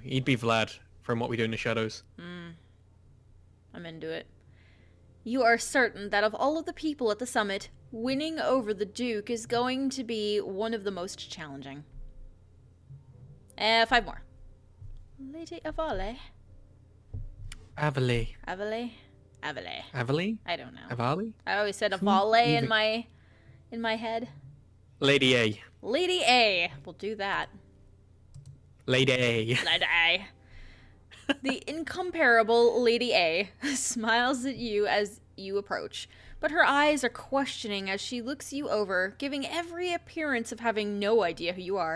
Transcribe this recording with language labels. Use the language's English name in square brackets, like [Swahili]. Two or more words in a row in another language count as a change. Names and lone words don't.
[English] He'd be Vlad from What We Do in the Shadows. I'm into it. You are certain that of all of the people at the summit, winning over the Duke is going to be one of the most challenging. 5 more. Lady Avale. Avali. Avale? Avale. Avali? I don't know. Avali? I always said Avale in even- my head. Lady A. Lady A. We'll do that. Lady A. Lady A. The incomparable Lady A smiles at you as you approach, but her eyes are questioning as she looks you over, giving every appearance of having no idea who you are.